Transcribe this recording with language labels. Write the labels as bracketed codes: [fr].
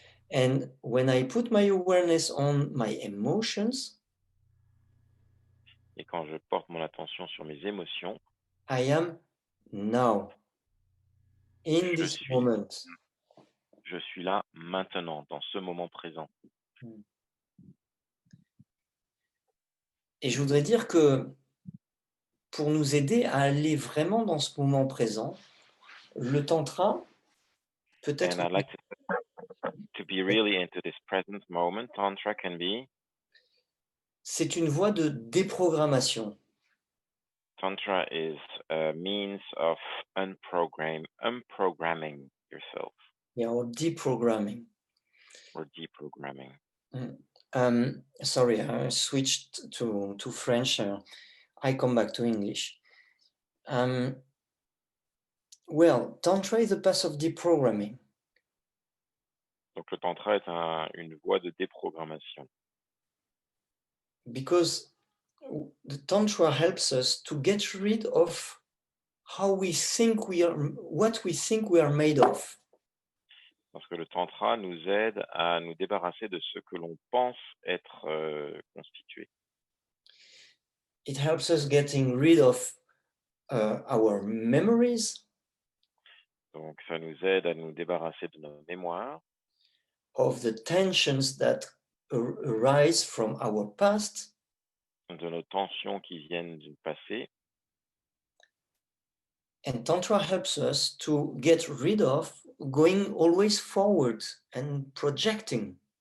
[en] And when I put my awareness on my emotions, [fr] et quand je porte mon attention sur mes émotions, [en] I am now, in this moment. [fr] Je suis là maintenant, dans ce moment présent. Et je voudrais dire que pour nous aider à aller vraiment dans ce moment présent, le tantra peut être... [en] And I'd like to be really into this present moment. Tantra can be... [fr] C'est une voie de déprogrammation. [en] Tantra is a means of unprogramming yourself. Yeah, or deprogramming. Or deprogramming. Sorry, I switched to French. I come back to English. Well, Tantra is a path of deprogramming. [fr] Donc le Tantra est une voie de déprogrammation. [en] Because the Tantra helps us to get rid of how we think we are, what we think we are made of. [fr] Parce que le Tantra nous aide à nous débarrasser de ce que l'on pense être constitué. [en] It helps us getting rid of our memories. [fr] Donc ça nous aide à nous débarrasser de nos mémoires. [en] Of the tensions that arise from our past. [fr] De nos tensions qui viennent du passé. [en] And Tantra helps us to get rid of going always forward and projecting.